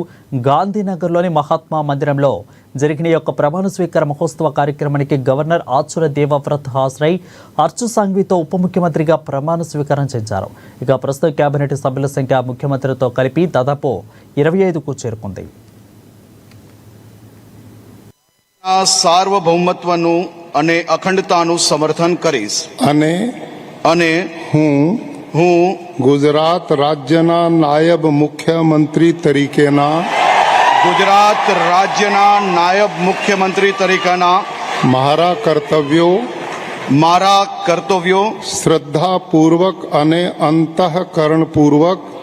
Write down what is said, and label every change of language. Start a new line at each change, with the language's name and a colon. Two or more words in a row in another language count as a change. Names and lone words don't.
Telugu: గాంధీనగర్లోని మహాత్మా మందిరంలో జరిగిన యొక్క ప్రమాణ స్వీకార మహోత్సవ కార్యక్రమానికి గవర్నర్ ఆచార్య దేవవ్రత్ హాజరై హర్ష్ సంఘవితో ఉప ముఖ్యమంత్రిగా ప్రమాణ స్వీకారం చేశారు. ఇక ప్రస్తుత కేబినెట్ సభ్యుల సంఖ్య ముఖ్యమంత్రితో కలిపి దాదాపు 25కు చేరుకుంది.
Gujarati: સાર્વભૌમત્વનું અને અખંડતાનું સમર્થન કરીશ અને હું ગુજરાત રાજ્યના નાયબ મુખ્યમંત્રી તરીકેના મારા કર્તવ્યો શ્રદ્ધાપૂર્વક અને અંતઃકરણપૂર્વક